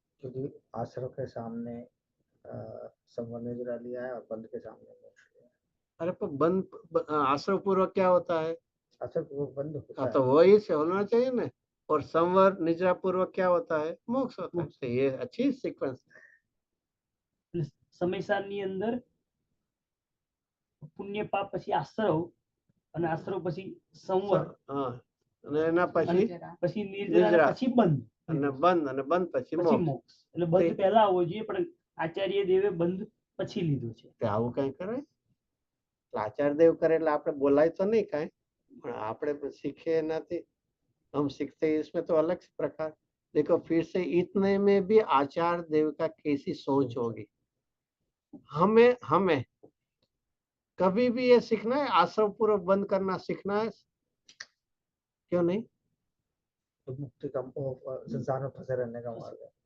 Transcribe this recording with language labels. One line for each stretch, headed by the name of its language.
Hindi: क्योंकि आश्रव के सामने संवर निजरा लिया है और बंध के सामने मोक्ष लिया है। अरे पर बंध, आश्रव पूर्वक क्या होता है? आश्रव वो बंध होता हाँ, है। तो वही से होना चाहिए ना। और संवर निजरा पूर्वक क्या होता है? मोक्ष होता है। तो ये अच्छी सीक्वेंस है।
Gujarati: સમય સારની અંદર પુણ્ય પાપ પછી આશ્રવ અને આશ્રવ પછી સંવર હા, અને એના પછી પછી નિર્જરા નિજરા. પછી બંધ અને બંધ, અને બંધ પછી પછી મોક્ષ. મોક્ષ. એટલે બંધ પહેલા આવવો જોઈએ પણ આચાર્ય દેવે બંધ પછી લીધો છે. તે આવું કઈ કરે? આચાર્ય દેવ કરે એટલે આપણે બોલાય તો નહીં કાંઈ, પણ આપણે શીખે નથી।
Hindi: हम सीखते हैं इसमें तो अलग प्रकार। देखो फिर से इतने में भी आचार्य देव का कैसी सोच होगी। हमें कभी भी ये सीखना है, आश्रव पूर्वक बंद करना सीखना है, क्यों नहीं? तो मुक्ति का संसार में फंसे रहने का मार्ग है।